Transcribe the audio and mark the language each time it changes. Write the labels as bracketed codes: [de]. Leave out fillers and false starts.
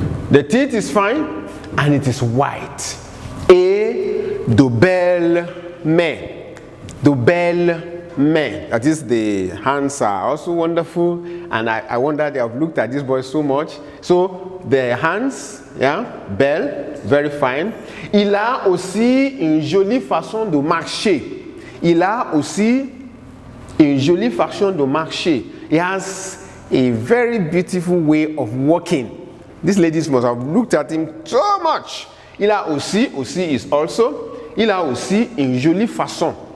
[en] The teeth is fine, and it is white. [fr] Et de belles mains. De belles mains. [en] That is, the hands are also wonderful, and I wonder they have looked at this boy so much. So the hands, yeah, belle, very fine. [fr] Il a aussi une jolie façon de marcher. Il a aussi une jolie façon de marcher. [en] He has a very beautiful way of walking. These ladies must have looked at him so much. [fr] Il a aussi [en] is also. [fr] Il a aussi une jolie façon.